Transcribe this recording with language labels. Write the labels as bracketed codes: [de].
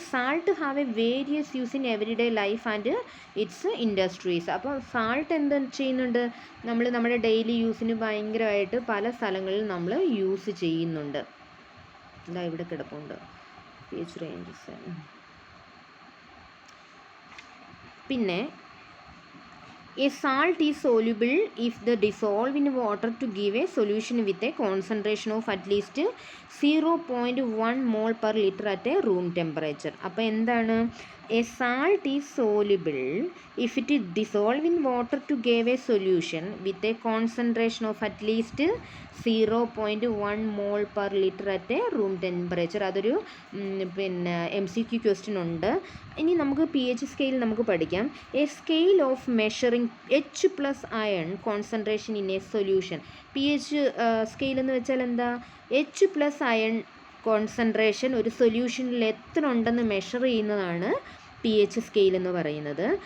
[en] Salt have a various use in everyday life and its industries. [ml] അപ്പോൾ salt എന്ത് ചെയ്യുന്നുണ്ട്? നമ്മുടെ ഡെയിലി യൂസിന് ഭയങ്കരമായിട്ട് പല സ്ഥലങ്ങളിൽ നമ്മൾ യൂസ് ചെയ്യുന്നുണ്ട്. ഇതാ ഇവിടെ കിടപ്പുണ്ട് pH റേഞ്ചസ്. പിന്നെ [en] A salt is soluble if the dissolve in water to give a solution with a concentration of at least 0.1 mole per liter at a room temperature. [ml] അപ്പോൾ എന്താണ്, [en] a salt is soluble if it is dissolved in water to give a solution with a concentration of at least 0.1 mole per liter at a room temperature. [ml] അതൊരു പിന്നെ MCQ question ഉണ്ട്. ഇനി നമുക്ക് pH scale നമുക്ക് പഠിക്കാം. [en] A scale of measuring H plus ion concentration in a solution. [ml] pH scale എന്ന് വെച്ചാൽ എന്താ, എച്ച് പ്ലസ് അയൺ കോൺസെൻട്രേഷൻ ഒരു സൊല്യൂഷനിൽ എത്ര ഉണ്ടെന്ന് മെഷർ ചെയ്യുന്നതാണ് pH സ്കെയിൽ എന്ന് പറയുന്നത്.